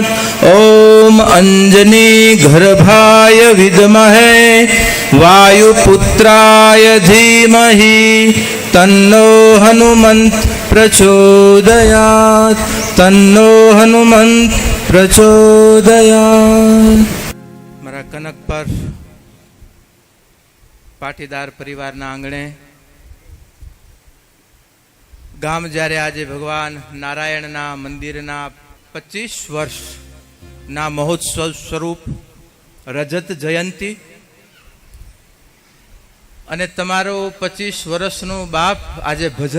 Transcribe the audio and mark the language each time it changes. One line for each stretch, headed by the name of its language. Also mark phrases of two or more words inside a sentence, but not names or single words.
Sanskrit: ओम अंजनी गर्भाय विद्महे वायुपुत्राय धीमहि, तन्नो हनुमन्त प्रचोदयात्, तन्नो हनुमन्त प्रचोदयात्।
Gujarati: મારા કનક પર પાટીદાર પરિવારના આંગણે ગામ જ્યારે આજે ભગવાન નારાયણના મંદિરના 25 વર્ષના મહોત્સવ સ્વરૂપ રજત જયંતી અને તમારો 25 વર્ષનું બાપ આજે ભજન